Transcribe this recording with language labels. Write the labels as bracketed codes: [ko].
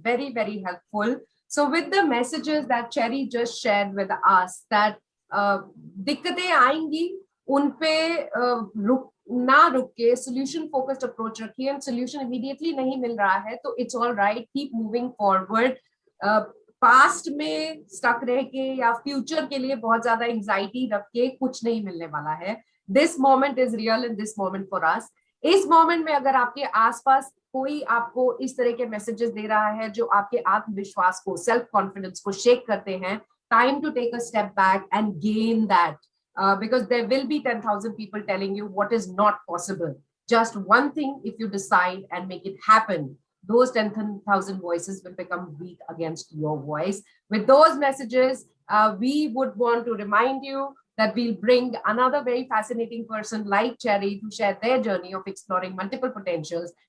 [en] Very, very helpful. So with the messages that Cherry just shared with us, that [hi] दिक्कतें आएंगी, उन पे रुक के [en] solution focused approach रखिए, and solution immediately [hi] नहीं मिल रहा है, तो [en] it's all right, keep moving forward. [hi] Past में स्टक रह के या फ्यूचर के लिए बहुत ज्यादा एंजाइटी रख के कुछ नहीं मिलने वाला है. [en] This moment is real and this moment for us. [hi] इस मोमेंट में अगर आपके आसपास कोई आपको इस तरह के मैसेजेस दे रहा है जो आपके आत्मविश्वास को, सेल्फ कॉन्फिडेंस को शेक करते हैं, [en] Time to take a step back and gain that, because there will be 10,000 people telling you what is not possible. Just one thing, if you decide and make it happen, those 10,000 voices will become weak against your voice. With those messages, we would want to remind you that we'll bring another very fascinating person like Cherry to share their journey of exploring multiple potentials.